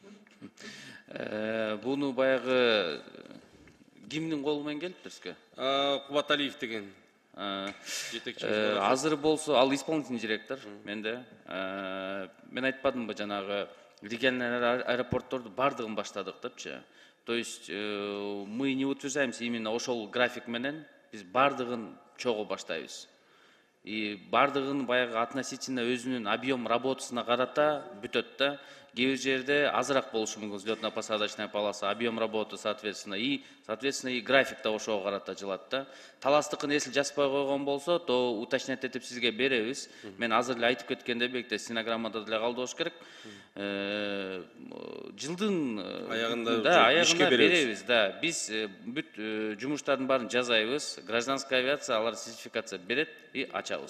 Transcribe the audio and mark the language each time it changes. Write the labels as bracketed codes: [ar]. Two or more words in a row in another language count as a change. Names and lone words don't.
[ky] Буну баягы кимдин колу менен келиптирсизби? Кубаталиев деген жетекчибиз. Азыр болсо ал [ru] исполнительный директор [ky] менде. Мен айтпадымбы жанагы региональный аэропортторду бардыгын баштадык депчи. [ru] То есть мы не утверждаемся именно [ky] ошол график менен, биз бардыгын чогуу баштайбыз. И бардыгын баягы относительно өзүнүн объем работасына карата бүтөт да. Кээ бир жерде азыраак болушу мүмкүн [ru] взлетно-посадочная полоса, объем работы соответственно [ky] и график да ошого карата жылат да. Таластыкын если жазбай койгон болсо, [ru] то уточнять [ky] этип сизге беребиз. Мен азыр эле айтып кеткендей бекте стенограммада деле калдырыш керек. Жылдын аягында беребиз да. Биз бүт жумуштардын баарын жазайбыз. [ru] Гражданская авиация [ky] алар сертификация берет и ачабыз.